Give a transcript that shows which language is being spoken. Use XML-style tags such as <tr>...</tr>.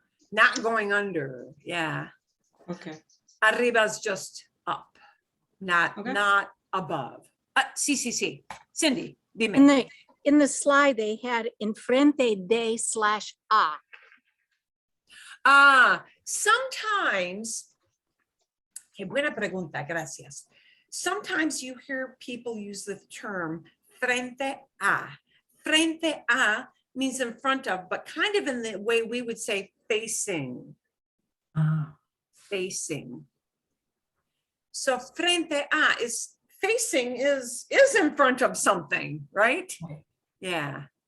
<en>Not going under, yeah. Okay. Arriba is just up, not Okay.</en> <es>above. Sí. Cindy, dime.</es> <en>In the slide, they had enfrente de /a.</en> <es>Sometimes, qué buena pregunta, gracias.</es> <en>Sometimes you hear people use the term frente a. Frente a means in front of, but kind of in the way we would say facing. Facing. So frente a is facing is in front of something, right? Yeah.</en>